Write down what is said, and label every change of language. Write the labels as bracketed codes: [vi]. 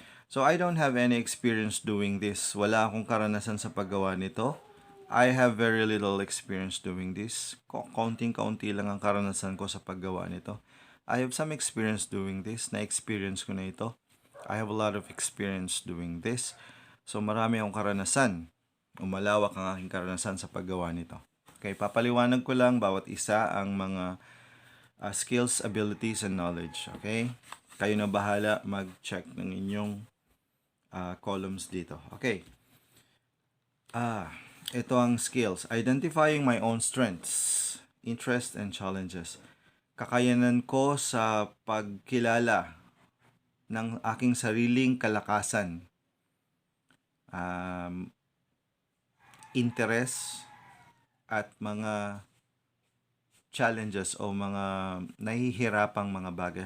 [en] So, I don't have any experience doing this. [tl] Wala akong karanasan sa paggawa nito. [en] I have very little experience doing this. [tl] Kaunting-kaunti lang ang karanasan ko sa paggawa nito. [en] I have some experience doing this. [tl] Na-experience ko na ito. [en] I have a lot of experience doing this. [tl] So, marami akong karanasan. Umalawak ang aking karanasan sa paggawa nito. Okay, papaliwanag ko lang bawat isa ang mga [en] skills, abilities, and knowledge. [tl] Okay? Kayo na bahala mag-check ng inyong columns dito. Okay. Ito ang skills. [en] Identifying my own strengths, interests, and challenges. [tl] Kakayanan ko sa pagkilala ng aking sariling kalakasan, interest, at mga challenges o mga nahihirapang mga bagay.